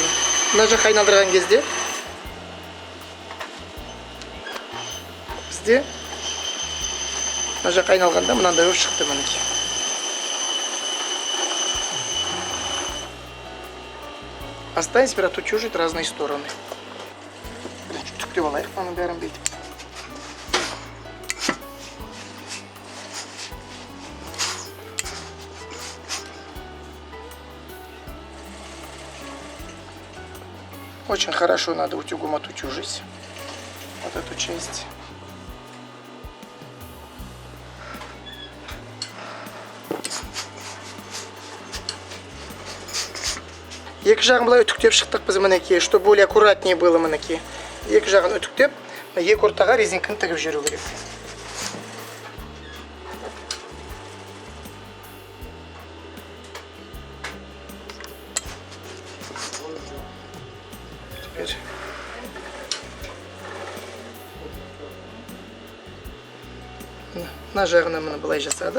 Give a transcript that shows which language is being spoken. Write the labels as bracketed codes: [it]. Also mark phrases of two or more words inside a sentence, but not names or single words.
[kk] Мына жаққа айналдырған кезде бізде мына жаққа айналғанда мынандай болып шықты мінекей. [ru] Останется теперь отутюжить разные стороны. [kk] Түктеп алайық мұның бәрін бүйтіп. [ru] Очень хорошо надо утюгом отутюжить вот эту часть. [kk] Екі жағын былай үтіктеп шықтық біз мінекей, [ru] чтобы более аккуратнее было мінекей. [kk] Екі жағын үтіктеп, екі ортаға резинканы тігіп жүру керек. Теперь мына жағына мына былай жасадық.